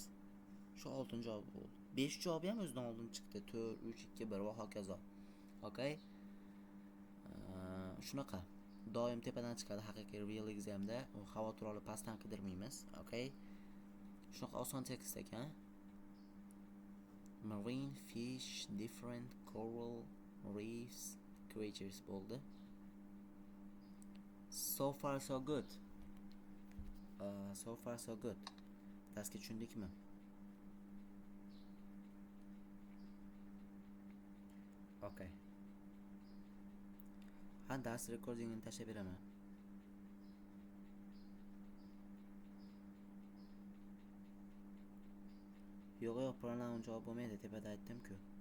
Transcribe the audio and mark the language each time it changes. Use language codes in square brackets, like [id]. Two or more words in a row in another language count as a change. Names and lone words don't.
[uz] Shu oltin javob bo'ldi. 5 javob ham o'zidan oldin chiqdi. 4, 3, 2, 1 va hokazo. [en] Okay? [uz] Shunaqa. Doim tepadan chiqadi haqiqiy [en] real examda. [uz] U xavotir olib pastdan qidirmaymiz. Okay? Shunaqa oson tekst ekan. [en] Marine fish, different coral reefs, creatures [uz] bo'ldi. [en] So far so good. So far so good. [uz] Darsga tushundikmi? [en] Okay. [uz] Dars recordingini tashlab beraman. Yo'q, pronoun javob bo'lmaydi, tepada aytdim-ku.